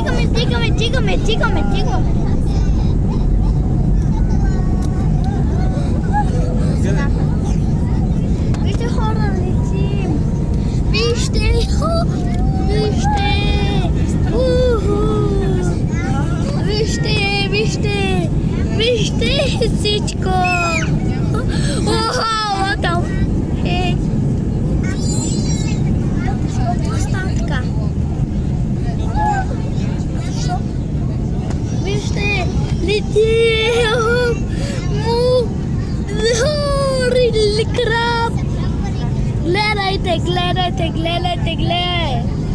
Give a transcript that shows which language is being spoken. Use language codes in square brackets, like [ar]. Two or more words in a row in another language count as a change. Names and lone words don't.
[bg] Къде? Вижте, хора, летим! Вижте! Вижте всичко! [en] What the heck? [bg] Защо става така? Вижте, летим! [en] really crap! [bg] Гледайте!